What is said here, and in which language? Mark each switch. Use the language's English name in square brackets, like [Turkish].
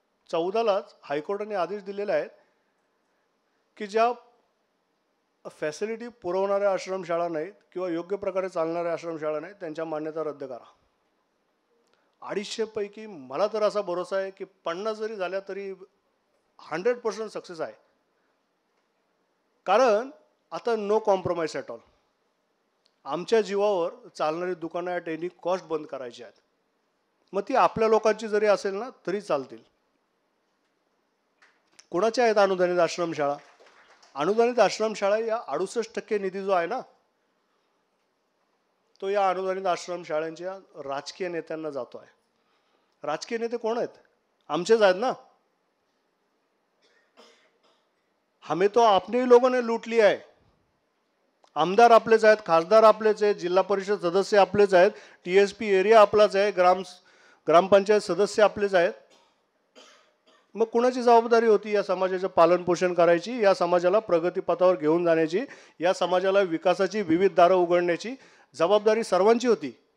[Marathi] 14लाच हायकोर्टाने आदेश दिलेले आहेत की ज्या फॅसिलिटी पुरवणाऱ्या आश्रमशाळा नाहीत किंवा योग्य प्रकारे चालणाऱ्या आश्रमशाळा नाहीत त्यांच्या मान्यता रद्द करा. 250 पैकी मला तर असा भरोसा आहे की 50 जरी झाल्या तरी 100% सक्सेस आहे. कारण आता [English] No compromise at all. [Marathi] आमच्या जीवावर चालणारी दुकानं [English] at any cost [Marathi] बंद करायची आहेत. मग ती आपल्या लोकांची जरी असेल ना तरी चालतील. कोणाच्या आहेत अनुदानित आश्रमशाळा? अनुदानित आश्रमशाळा या 68% निधी जो आहे ना तो या अनुदानित आश्रमशाळांच्या राजकीय नेत्यांना जातो आहे. राजकीय नेते कोण आहेत? आमचेच आहेत ना. [Hindi] हमें तो आपने ही लोगों ने लूट लिया है. [Marathi] आमदार आपलेच आहेत, खासदार आपलेच आहेत, जिल्हा परिषद सदस्य आपलेच आहेत, TSP एरिया आपलाच आहे, ग्रामपंचायत सदस्य आपलेच आहेत. मग कुणाची जबाबदारी होती या समाजाचं पालनपोषण करायची, या समाजाला प्रगतीपथावर घेऊन जाण्याची, या समाजाला विकासाची विविध दारं उघडण्याची जबाबदारी सर्वांची होती.